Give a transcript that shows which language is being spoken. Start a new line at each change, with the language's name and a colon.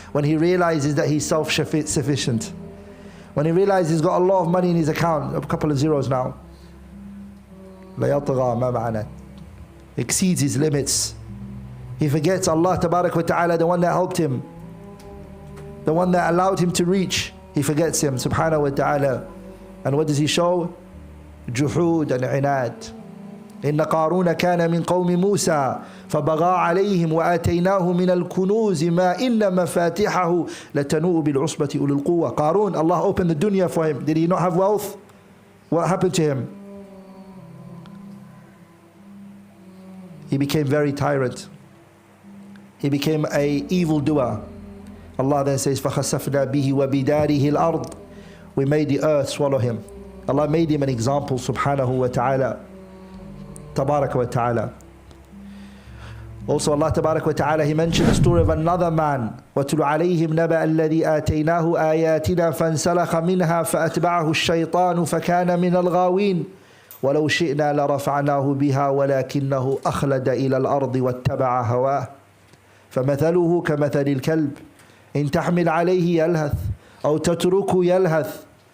English: When he realizes that he's self-sufficient. When he realizes he's got a lot of money in his account, a couple of zeros now.
Arabic: لَيَطْغَى ما معنى?
English: Exceeds his limits. He forgets Allah Tabarak wa Ta'ala, the one that helped him, the one that allowed him to reach. He forgets him subhanahu wa ta'ala. And what does he show? Juhud and inad.
Arabic: إن قارون كان من قوم موسى فبغى عليهم وآتيناه من الكنوز ما إن مفاتحه لتنوء بالعصبة أولي القوة.
English: Qarun, Allah opened the dunya for him. Did he not have wealth? What happened to him? He became very tyrant. He became an evildoer. Allah then says,
Arabic: فَخَسَفْنَا بِهِ وَبِدَارِهِ الْأَرْضِ.
English: We made the earth swallow him. Allah made him an example, subhanahu wa ta'ala. Tabarak wa ta'ala. Also Allah Tabarak wa ta'ala, He mentioned the story of another man.
Arabic: وَاتْلُ عَلَيْهِمْ نَبَأَ الَّذِي آتَيْنَاهُ آيَاتِنَا فَانْسَلَخَ مِنْهَا فَأَتْبَعَهُ الشَّيْطَانُ فَكَانَ مِنَ الْغَاوِينَ وَلَوْ شِئْنَا لَرَفَعْنَاهُ بِهَا وَلَكِنَّهُ أَخْلَدَ إِلَى الْأَرْضِ وَاتَّبَعَ هَوَاهُ فَمَثَلُهُ كَمَثَلِ الْكَلْبِ إِنْ تَحْمِلْ عَلَيْهِ يَلْهَثْ أَوْ تَتْرُكُهُ يَلْهَثْ.